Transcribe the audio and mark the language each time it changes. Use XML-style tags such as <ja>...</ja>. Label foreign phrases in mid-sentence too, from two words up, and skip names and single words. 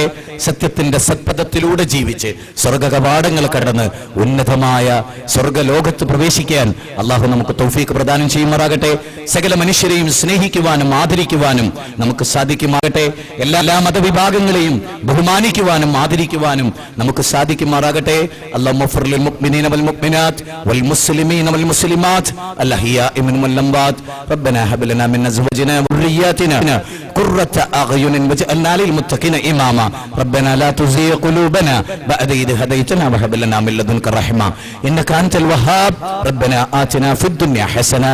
<ml>സത്യത്തിന്റെ സത്പഥത്തിലൂടെ ജീവിച്ച് സ്വർഗ കവാടങ്ങൾ കടന്ന് ഉന്നതമായ സ്വർഗലോകത്ത് പ്രവേശിക്കാൻ അല്ലാഹു നമുക്ക് തൗഫീഖ് പ്രദാനം ചെയ്യുമാറാകട്ടെ. സകല മനുഷ്യരെയും സ്നേഹിക്കുവാനും ആദരിക്കുവാനും നമുക്ക് സാധിക്കുമാകട്ടെ. എല്ലാ മതവിഭാഗങ്ങളെയും ബഹുമാനിക്കുവാനും ആദരിക്കുവാനും നമുക്ക് സാധിക്കുമാറാകട്ടെ.</ml> <ar>അല്ലാഹു للمؤمنين والمؤمنات والمسلمين والمسلمات الأحياء منهم والأموات ربنا هب لنا من أزواجنا وذرياتنا قرة أعين واجعلنا للمتقين إماما ربنا لا تزغ قلوبنا بعد إذ هديتنا وهب لنا من لدنك رحمة إنك أنت الوهاب ربنا آتنا في الدنيا حسنة</ar>